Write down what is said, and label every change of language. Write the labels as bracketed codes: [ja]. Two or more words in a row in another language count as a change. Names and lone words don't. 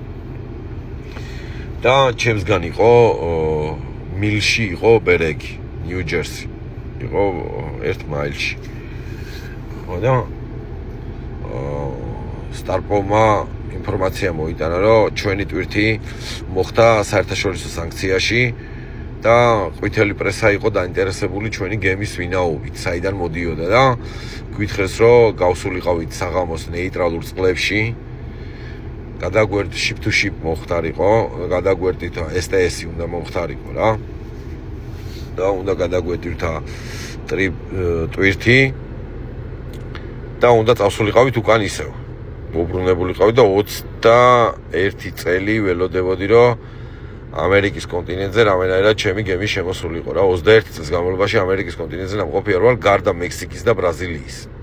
[ka] და ჩემსგან იყო მილში იყო ბერეგი ნიუ-ჯერსი იყო 1 მაილში ხო და სტარპომა ინფორმაცია მოიტანა რომ ჩვენი ტვირთი მოხდა საერთაშორისო სანქციაში და ყვითელი პრესა იყო დაინტერესებული ჩვენი გემის ვინაობით, საიდან მოდიოდა და გვითხრეს რომ გავსულიყავით საღამოს ნეიტრალურ წყლებში. გადაგვერდით [en] ship to ship [ka] მოხდარიყო, გადაგვერდით STS-ი უნდა მოხდარიყო რა. და უნდა გადაგვერდით ტვირთი და უნდა წავსულიყავით უკან ისევ. მოbrunებულიყავით და 21 წელი ველოდებოდი რომ ამერიკის კონტინენტზე რამენერად ჩემი გემი შემოსულიყო რა 21 წლის განმავლობაში ამერიკის კონტინენტზე ნამყოფი არ ვარ გარდა მექსიკის და ბრაზილიის